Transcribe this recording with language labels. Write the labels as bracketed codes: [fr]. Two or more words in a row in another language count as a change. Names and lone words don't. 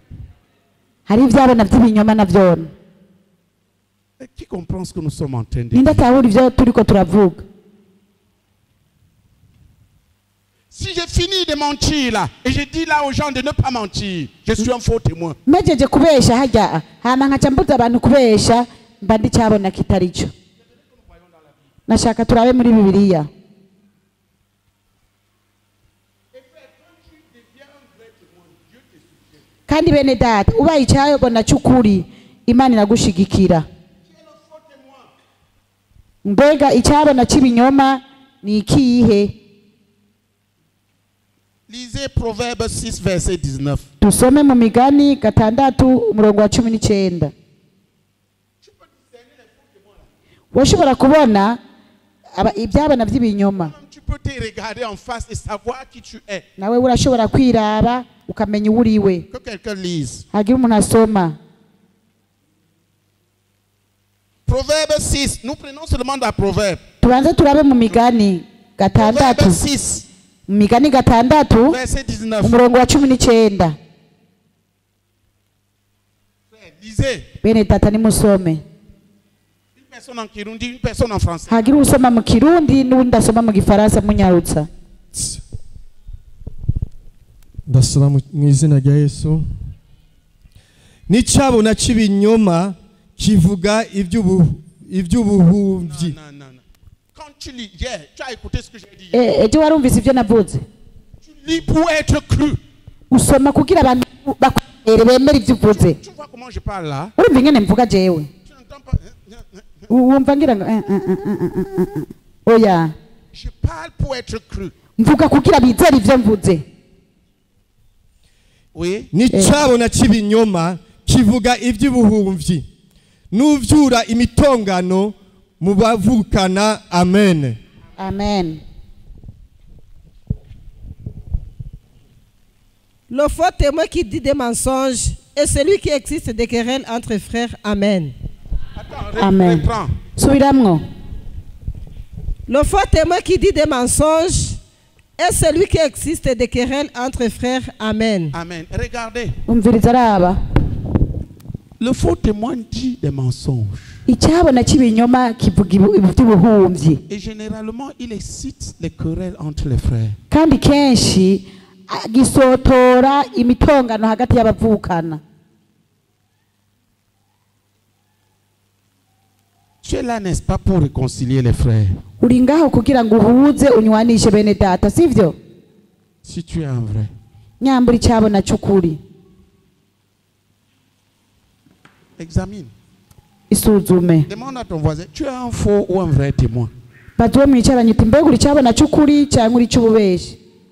[fr] Et qui comprend ce que nous sommes en train de dire? Si j'ai fini de mentir là, et je dis là aux gens de ne pas mentir, je suis un faux témoin. [rn] Kandi bene data ubaye icyayobona cy'ukuri Imana iragushigikira. Mbega icyabona cy'ibinyoma ni ikihe? [fr] Lisez Proverbe 6 verset 19. [rn] Tusome mu Migani 6:19. Washobora kubona ibyabona by'ibinyoma. [fr] Tu peux te regarder en face et savoir qui tu es. [rn] Nawe urashobora kwiraba ukamenya uriwe. [fr] Que quelqu'un lise. [rn] Hagira umuntu asoma. [fr] Proverbe 6. Nous prenons seulement la proverbe. [rn] Tubanze turabe mu Migani 6. [fr] Proverbe 6. [rn] Migani 6 [fr] verset 19. [rn] umurongo wa 19. [fr] Lisez. [rn] Bene data nimusome. [fr] Une personne en Kirundi, une personne en français. [rn] Hagira usoma mu Kirundi n'undi asoma mu Gifaransa munyarutsa. Ndasoma mu izina rya Yesu. N'icabona cy'ibinyoma kivuga iby'ubuhumyi. [fr] Quand tu lis, tu as écouté ce que j'ai dit. [rn] Ejo warumvise ibyo navuze. [fr] Tu lis pour être cru. [rn] Usoma kugira abantu bemera ibyo uvuze. [fr] Tu vois comment je parle là? [rn] Urumva ingene mvuga jewe. [fr] Tu n'entends pas? [rn] Wumva ngira ngo oya. [fr] Je parle pour être cru. [rn] Mvuga kugira bizera ibyo mvuze. [fr] Oui. [rn] N'icabona cy'ibinyoma kivuga iby'ubuhumyi. Nuvyura imitongano mubavukana. Amen. Amen. [fr] Le faux témoin qui dit des mensonges et celui qui existe des querelles entre frères. Amen. Attends, Amen. reprends. [rn] Subiramwo. [fr] Le faux témoin qui dit des mensonges et celui qui existe des querelles entre frères. Amen. Amen. Regardez. [rn] Umviriza raba. [fr] Le faux témoin dit des mensonges. [rn] Icyabona cy'ibinyoma kivuga iby'ubuhumyi. [fr] Et généralement, il excite les querelles entre les frères. [rn] Kandi kenshi gisotora imitongano hagati y'abavukana. [fr] Tu es là, n'est-ce pas, pour réconcilier les frères? [rn] Uri ngaho kugira ngo uhuze unywanishe bene data, sivyo? [fr] Si tu es un vrai. [rn] Nyambura icyabona cy'ukuri. [fr] Examine. [rn] Isuzume. [fr] Demande à ton voisin, tu es un faux ou un vrai témoin? [rn] Bazuwe mwicaranye uti mbega uri cyabona cy'ukuri cyangwa uri cy'ububeshi?